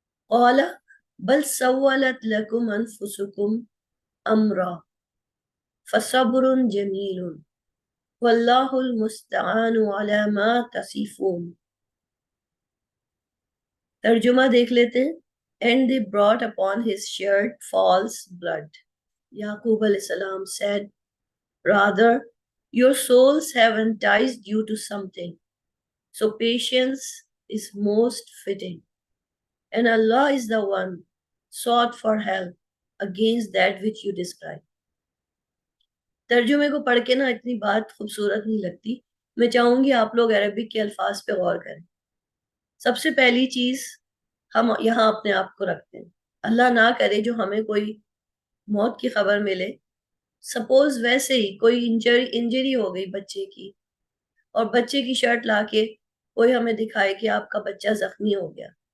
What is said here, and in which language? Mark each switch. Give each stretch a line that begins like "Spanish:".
Arabic: قَالَ بَلْ سَوَّلَتْ لَكُمْ أَنفُسُكُمْ أَمْرًا فَصَبْرٌ جَمِيلٌ وَاللَّهُ الْمُسْتَعَانُ عَلَى مَا تَصِفُونَ۔
Urdu: ترجمہ دیکھ لیتے ہیں۔
English: And they brought upon his shirt false blood. Yaqub alayhi salam said, rather, your souls have enticed you to something, so patience is most fitting. And Allah is the one sought for help against that which you describe.
Urdu: ترجمے کو پڑھ کے نا اتنی بات خوبصورت نہیں لگتی، میں چاہوں گی آپ لوگ عربک کے الفاظ پہ غور کریں۔ سب سے پہلی چیز، ہم یہاں اپنے آپ کو رکھتے ہیں، اللہ نہ کرے جو ہمیں کوئی موت کی خبر ملے، سپوز ویسے ہی کوئی انجری ہو گئی بچے کی، اور بچے کی شرٹ لا کے کوئی ہمیں دکھائے کہ آپ کا بچہ زخمی ہو گیا،